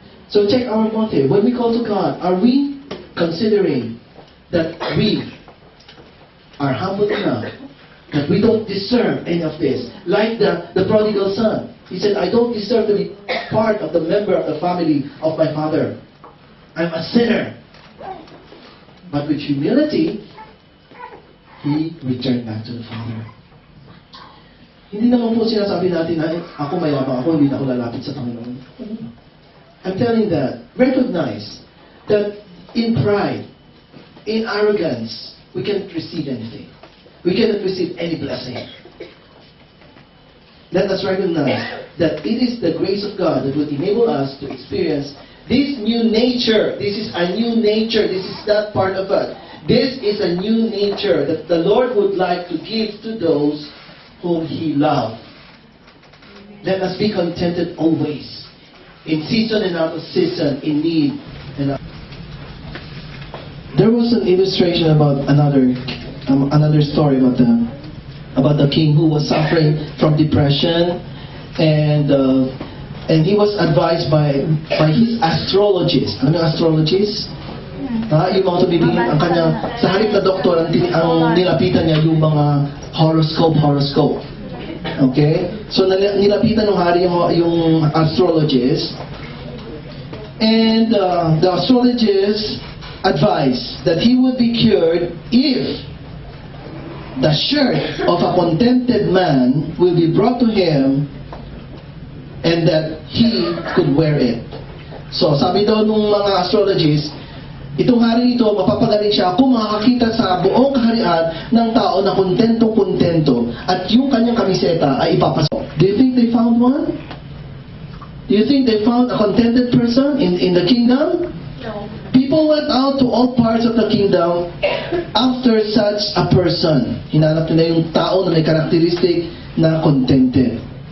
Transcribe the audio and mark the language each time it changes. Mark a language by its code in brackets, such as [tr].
[en] So check our motive. When we call to God, are we considering that we are humble enough that we don't deserve any of this? Like the prodigal son. He said, I don't deserve to be part of the member of the family of my father. I'm a sinner. But with humility, he returned back to the Father. [tl] Hindi naman po sinasabi natin na ako mayabang ako, hindi na ako lalapit sa Panginoon. [en] I'm telling that, recognize that in pride, in arrogance, we cannot receive anything. We cannot receive any blessing. Let us recognize that it is the grace of God that will enable us to experience this new nature. This is a new nature. This is not part of us. This is a new nature that the Lord would like to give to those whom He loves. Let us be contented always, in season and out of season, in need and out. There was an illustration about another story about the king who was suffering from depression, and he was advised by his astrologist. [tl] Ano yung astrologist? Yung mga tumibigin ang kanyang, sa halip na doktor, ang nilapitan niya yung mga horoscope. [en] Okay? [tl] So nilapitan ng hari yung astrologist, [en] and the astrologist advised that he would be cured if the shirt of a contented man will be brought to him and that he could wear it. [tl] So, sabi daw nung mga astrologists, itong hari ito, mapapagaling siya kung makakita sa buong kaharian ng tao na kontento-kontento at yung kanyang kamiseta ay ipapasok. [en] Do you think they found one? Do you think they found a contented person in the kingdom? No. People went out to all parts of the kingdom after such a person. [tl] Hinanap nila yung tao na may characteristic na contented.